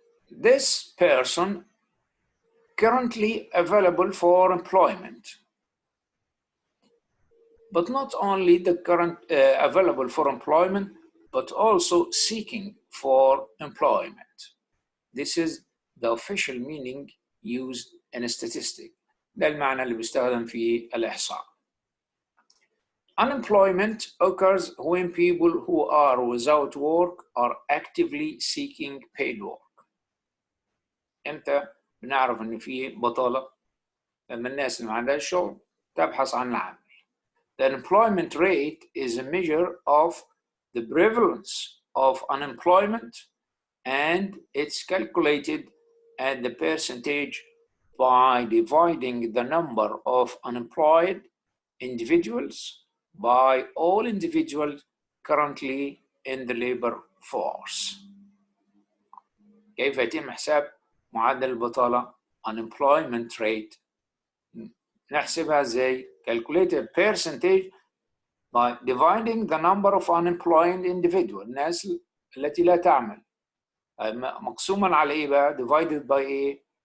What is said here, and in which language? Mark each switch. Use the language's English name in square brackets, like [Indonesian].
[English] this person currently available for employment. But not only the current available for employment, but also seeking for employment. This is the official meaning used in statistics. [Arabic] ده المعنى اللي بيستخدم في الإحصاء. [English] Unemployment occurs when people who are without work are actively seeking paid work. [Arabic] امتى بنعرف ان في بطالة؟ لما الناس اللي ما عندهاش شغل تبحث عن العمل. [English] The unemployment rate is a measure of the prevalence of unemployment, and it's calculated at the percentage by dividing the number of unemployed individuals by all individuals currently in the labor force. [Arabic] كيف يتم حساب معدل البطالة [English] unemployment rate؟ [Arabic] نحسبها ازاي؟ [English] calculate a percentage by dividing the number of unemployed individuals، [Arabic] الناس التي لا تعمل، مقسوما على ايه بقى؟ [English] divided by [Arabic] ايه؟